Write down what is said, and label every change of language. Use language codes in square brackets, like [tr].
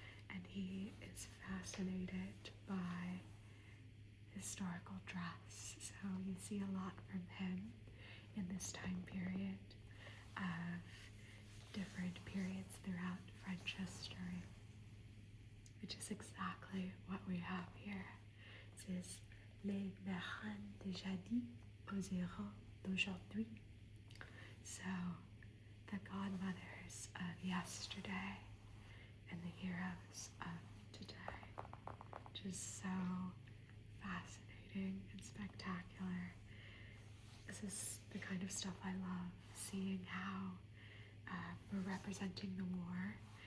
[en] And he is fascinated by historical dress. So you see a lot from him in this time period of different periods throughout French history, which is exactly what we have here. It says, [fr] Les marins de jadis aux héros d'aujourd'hui. [en] So, the godmothers of yesterday and the heroes of today, which is so fascinating and spectacular. This is the kind of stuff I love, seeing how we're representing the war.